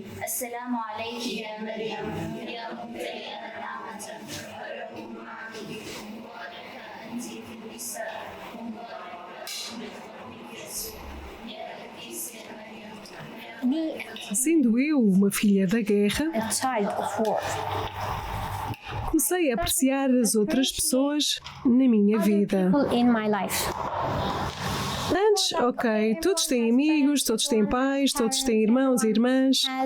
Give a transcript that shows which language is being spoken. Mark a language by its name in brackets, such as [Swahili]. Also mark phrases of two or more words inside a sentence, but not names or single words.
[Arabic] السلام عليك يا مريم يا ممتلئة نعمة الرب معك مباركة أنت في النساء ومبارك ابن يسوع يا قديسة مريم. [Portuguese] Sendo eu uma filha da guerra, comecei a apreciar as outras pessoas na minha vida. Antes, ok, todos têm amigos, todos têm pais, todos têm irmãos e irmãs.